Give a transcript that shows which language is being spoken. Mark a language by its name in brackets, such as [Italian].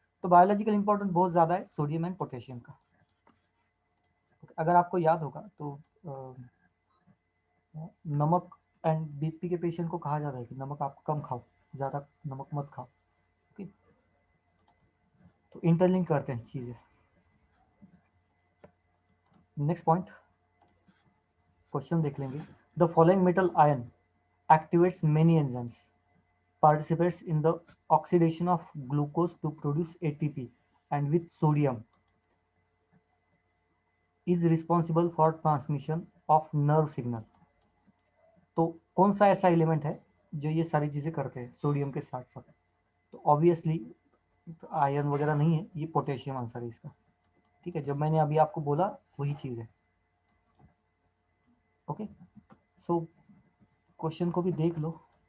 [Hindi] तो biological importance बहुत ज़्यादा है सोडियम एंड पोटेशियम का। अगर आपको याद होगा तो नमक एंड बीपी के पेशेंट को कहा जाता है कि नमक आप कम खाओ, ज़्यादा नमक मत खाओ, ओके। तो इंटरलिंक करते हैं चीज़ें। नेक्स्ट पॉइंट, क्वेश्चन देख लेंगे। [English] The following metal ion activates many enzymes, participates in the oxidation of glucose to produce ATP, and with sodium is responsible for transmission of nerve signal। [Hindi] तो कौन सा ऐसा एलिमेंट है जो ये सारी चीजें करते हैं सोडियम के साथ साथ। तो ऑब्वियसली आयरन वगैरह नहीं है, ये पोटेशियम आंसर है इसका। ठीक है, जब मैंने अभी आपको बोला वही चीज़ है। ओके, सो क्वेश्चन को भी देख लो।